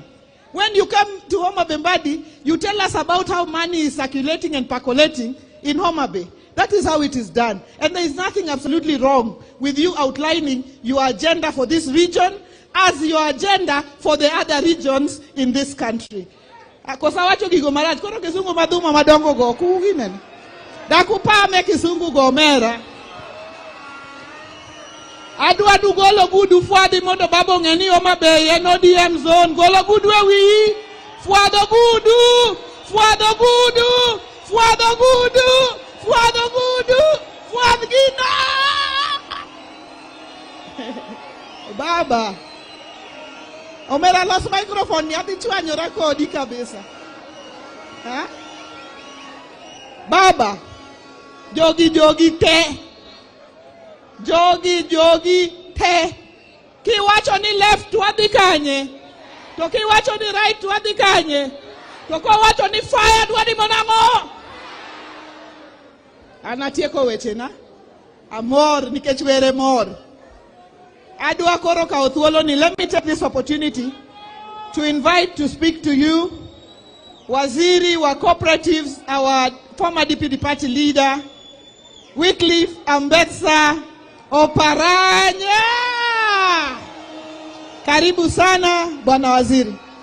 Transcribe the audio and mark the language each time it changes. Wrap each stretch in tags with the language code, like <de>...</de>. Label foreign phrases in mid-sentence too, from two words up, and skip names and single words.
<en>When you come to Homa Bay Mbadi, you tell us about how money is circulating and percolating in Homa Bay. That is how it is done. And there is nothing absolutely wrong with you outlining your agenda for this region as your agenda for the other regions in this country.</en> <luo>Kosa wacho gigo marach, koro kisungu maduma madongo go kuginene. Dakupa me kisungu go mera. Adu golo gudu fuadi mondo babo ngeni Homa Bay en ODM zone. Golo gudu ewi. Fuado gudu. Fuado gudu. Fuado gudu. Fuado gudu. Fuad gina. Baba. Omera los microphone ya tichwa nyora kodi kabisa. Ha? Baba. Jogi te. Jogi te. Kiwacho ni left wadi kanye. To kiwacho ni right wadi kanye. To kiwacho ni fire wadi monango. Anatieko weche na. Amor nikech were mor. Adwa koro ka othuolo ni.</luo> <en>Let me take this opportunity to invite to speak to you</en> <sw>Waziri wa</sw> <en>Cooperatives, our former deputy party leader, Wycliffe Ambetsa Oparanya.</en> <sw>Karibu sana Bwana Waziri.</sw>